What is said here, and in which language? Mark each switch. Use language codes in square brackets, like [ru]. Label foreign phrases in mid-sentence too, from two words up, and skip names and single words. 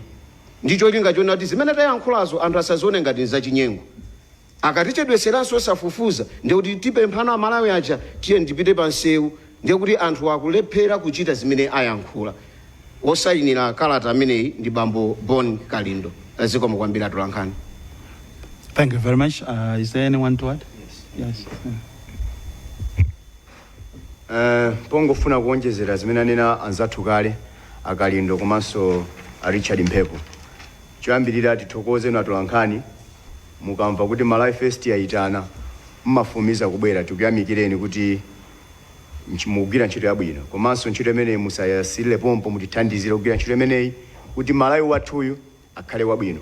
[ny] Ndicho linga chona kuti zimene tayankhulazo anthu asazione ngati zachinyengo. Akatichedweseranso osafufuza ndiye kuti tipemphana Amalawi aja tiye ndipite pa nsewu, ndiye kuti anthu akulephera kuchita zimene ayankhula. Osayinira kalata ameneyi ndi bambo Bon Kalindo. Zikomo kwambiri atolankhani. [en] Thank you very much. Is there anyone to add? Yes. [ny] Pongofuna kuonjezera zimene anena anzathu kale Akalindo komanso Richard Mphepo. Choyambirira tithokoze atolankhani mukamva kuti Malawi First yayitana mmafumiza kubwera, tikuyamikireni kuti mugwira ntchito yabwino, komanso ntchito imeneyi musayasire pompo, mutithandizire kugwira ntchito imeneyi kuti Malawi wathuyu akhale wabwino.